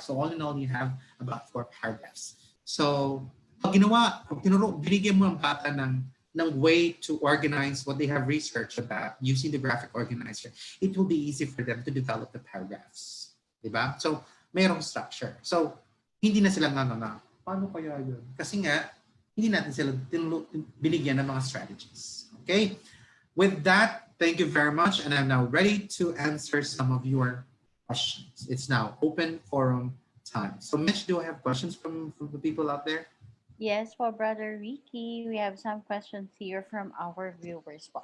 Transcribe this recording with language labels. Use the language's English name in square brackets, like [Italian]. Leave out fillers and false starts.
[English] So all in all, you have about 4 paragraphs. [Filipino] So pag binigyan mo ang bata ng [English] way to organize what they have researched about using the graphic organizer, it will be easy for them to develop the paragraphs. [Filipino] Diba? So, mayroong structure. So, hindi na sila paano kaya yun? Kasi nga, hindi natin sila binigyan ng mga strategies. Okay? [English] With that, thank you very much. And I'm now ready to answer some of your questions. It's now open forum time. So, Mitch, do I have questions from the people out there? Yes, for Brother Ricky, we have some questions here from our viewers.